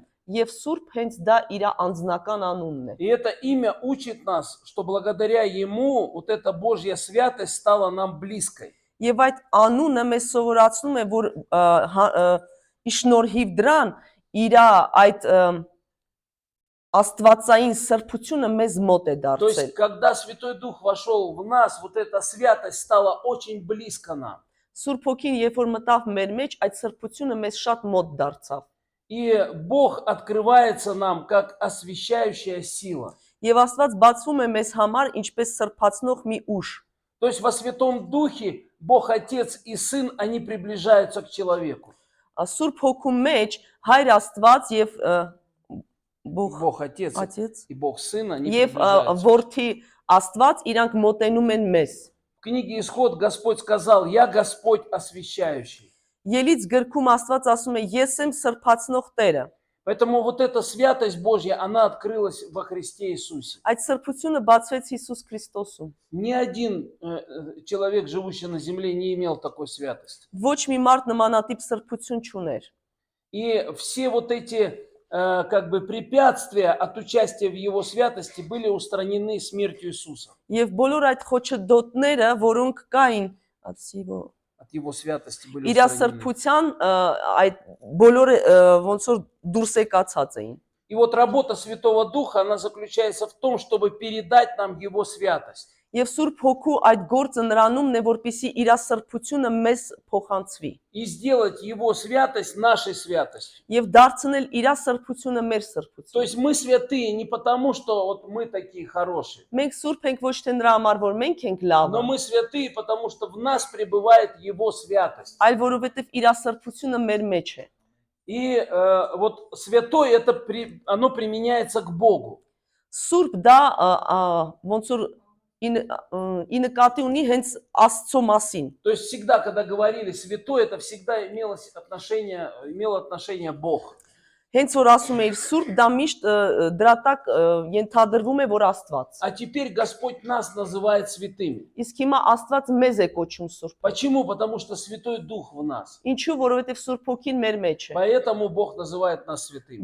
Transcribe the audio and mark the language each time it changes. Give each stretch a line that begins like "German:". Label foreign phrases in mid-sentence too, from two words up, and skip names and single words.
Armenian: Եվ Սուրբ հենց դա իր անձնական անունն է։
Russian: И это имя учит нас, что благодаря Ему вот эта Божья святость стала нам близкой.
Armenian: Եվ այդ անունը մեզ սովորացնում է, որ իշնորհիվ դրան իր այդ աստվածային սրբությունը մեզ մոտ է
Russian: То есть,
Armenian: դարձել։
Russian: когда Святой Дух вошел в нас, вот эта святость стала очень близко нам.
Armenian: Սուրբ Հոգին երբ որ մտավ մեր մեջ, այդ սրբությունը մեզ շատ մոտ դարձավ։
Russian: И Бог открывается нам как освящающая сила.
Armenian: Եվ Աստված բացվում է մեզ համար ինչպես սրբացնող մի ուժ։
Russian: То есть во Святом Духе Бог Отец и Сын, они приближаются к человеку.
Armenian: Սուրբ Հոգու մեջ Հայր Աստված եւ
Russian: Бог Отец Отец и Бог Сын, они
Armenian: եւ
Russian: приближаются.
Armenian: Որդի Աստված իրանք մոտենում են մեզ։
Russian: В книге Исход Господь сказал: «Я Господь освящающий».
Armenian: Ելից գրքում Աստված ասում է ես եմ սրբացնող Տերը։
Russian: Поэтому вот эта святость Божья, она открылась во Христе Иисусе.
Armenian: Այդ սրբությունը բացվեց Հիսուս Քրիստոսում։
Russian: Ни один человек, живущий на земле, не имел такой святости.
Armenian: Ոչ մի մարդ նմանատիպ սրբություն չուներ։
Russian: И все вот эти как бы препятствия от участия в Его святости были устранены смертью Иисуса.
Armenian: Եվ բոլոր այդ խոչընդոտները, որոնք կային,
Russian: От Его святости были
Armenian: իր
Russian: устранены.
Armenian: սրբության այդ բոլորը ոնց որ դուրս եկացած էին։
Russian: И вот работа Святого Духа, она заключается в том, чтобы передать нам Его святость.
Armenian: Եվ Սուրբ Հոգու այդ գործը նրանումն է, որպեսզի իր սրբությունը մեզ փոխանցվի։
Russian: И сделать Его святость нашей святостью.
Armenian: Եվ դարձնել իր սրբությունը մեր
Russian: То
Armenian: սրբություն։
Russian: есть мы святые не потому, что вот мы такие хорошие,
Armenian: Մենք սուրբ ենք ոչ թե նրա համար, որ մենք ենք լավ,
Russian: но мы святые, потому что в нас пребывает Его святость.
Armenian: այլ որովհետև իր սրբությունը մեր մեջ է։
Russian: И вот святой, оно применяется к Богу.
Armenian: Սուրբ դա ոնց որ ի նկատի ունի հենց Աստծո մասին։
Russian: То есть всегда, когда говорили святой, это всегда имело отношение Бог.
Armenian: Հենց որ ասում է իր սուրբ, դա միշտ դրա տակ ենթադրվում է, որ Աստված։
Russian: А теперь Господь нас называет святыми.
Armenian: Իսկ հիմա Աստված մեզ է կոչում սուրբ։
Russian: Почему? Потому что Святой Дух в нас.
Armenian: Ինչու, որովհետև Սուրբ Հոգին մեր մեջ է։
Russian: Поэтому Бог называет нас святыми.